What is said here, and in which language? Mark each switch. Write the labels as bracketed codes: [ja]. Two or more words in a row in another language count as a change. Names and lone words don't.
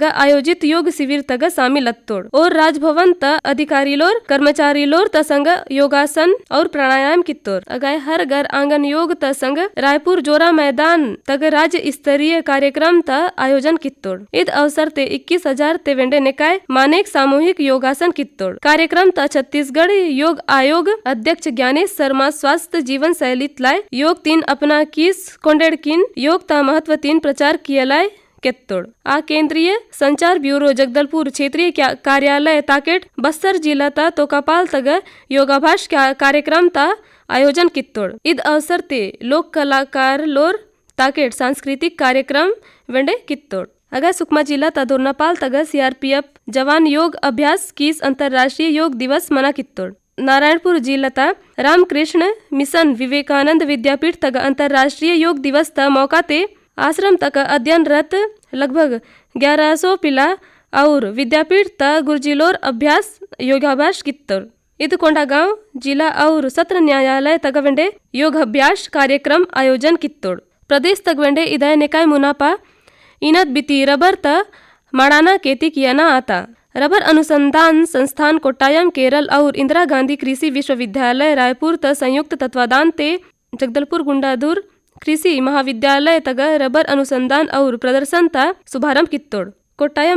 [gon] आयोजित योग शिविर तग शामिल अत्तोड़ और राजभवन त अधिकारी लोर कर्मचारी लोर त संग योगासन और प्राणायाम कित्तोर अगाय हर घर आंगन योग त संग रायपुर जोरा मैदान तक राज्य स्तरीय कार्यक्रम त आयोजन कित्तोड़ इद अवसर ते 21,000 ते वेंडे निकाय मानेक सामूहिक योगासन कित्तोड़ कार्यक्रम त छत्तीसगढ़ योग आयोग अध्यक्ष ज्ञानेश शर्मा स्वास्थ्य जीवन शैली लाय योग 3 अपना किस कोंडेड़ किन योग ता महत्व 3 प्रचार कियलाय केत्तोड़ आ केंद्रीय संचार ब्यूरो जगदलपुर क्षेत्रीय कार्यालय ताकेट बस्तर जिला ता तोकापाल तग योगाभ्यास कार्यक्रम ता आयोजन कित्तोड़ इद अवसर ते लोक कलाकार लोर ताकेट सांस्कृतिक कार्यक्रम वेंडे कित्तोड़ अगर सुकमा जिला ता दोरनापाल तग सीआरपीएफ जवान योग अभ्यास किस अंतरराष्ट्रीय योग दिवस मना कित्तोड़ नारायणपुर जिला ता रामकृष्ण मिशन विवेकानंद विद्यापीठ तग अंतरराष्ट्रीय योग दिवस ता मौका ते आश्रम तक अध्ययनरत लगभग 1100 पिला और विद्यापीठ ता गुरुजिलोर अभ्यास योगाभ्यास कित्तोड़ इद कोंडागांव जिला और सत्र न्यायालय तगवेंडे योग अभ्यास कार्यक्रम आयोजन कित्तोड़ प्रदेश तगवेंडे इदय निकाय मुनापा इनत बिती रबर त माड़ाना खेती किया ना आता रबर अनुसंधान संस्थान कोट्टायम केरल और इंदिरा गांधी कृषि विश्वविद्यालय रायपुर त संयुक्त तत्वाधान ते जगदलपुर गुंडाधुर कृषि महाविद्यालय तग रबर अनुसंधान और प्रदर्शन ता शुभारंभ कित्तोड़ कोट्टायम